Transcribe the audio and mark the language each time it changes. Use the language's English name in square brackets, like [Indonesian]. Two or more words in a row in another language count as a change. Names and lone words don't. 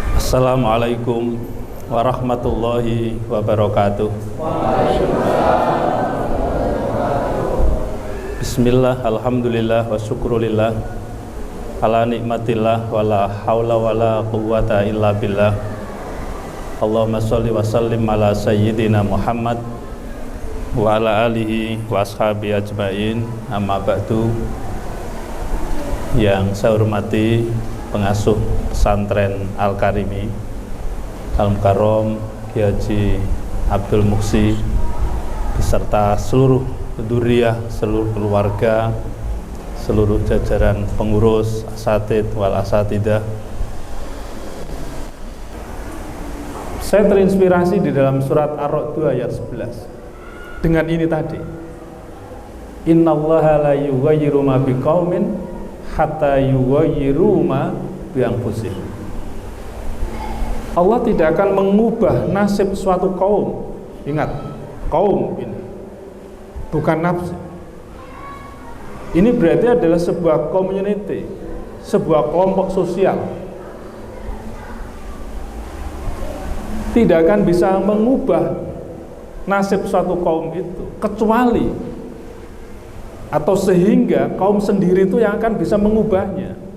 [Arabic] السلام عليكم ورحمة الله وبركاته. بسم الله، الحمد لله، والشكر لله، على نعمة الله، ولا حول ولا قوة إلا بالله. اللهم صل وسلم على سيدنا محمد وعلى آله وأصحابه أجمعين. أما بعد. [Indonesian] Yang saya hormati pengasuh pesantren Al-Karimi Al-Mukarram Kiai Haji Abdul Muksi beserta seluruh dzurriyyah, seluruh keluarga, seluruh jajaran pengurus, [Arabic] الأساتيذ والأستاذات. [Indonesian] Saya terinspirasi di dalam surat Ar-Ra'd 2 ayat 11 dengan ini tadi. [Arabic] إن الله لا يغير ما بقوم حتى يغيروا ما بأنفسهم. [Indonesian] Allah tidak akan mengubah nasib suatu kaum. Ingat, kaum ini bukan nafsu. Ini berarti adalah sebuah community, sebuah kelompok sosial. Tidak akan bisa mengubah nasib suatu kaum itu kecuali atau sehingga kaum sendiri itu yang akan bisa mengubahnya.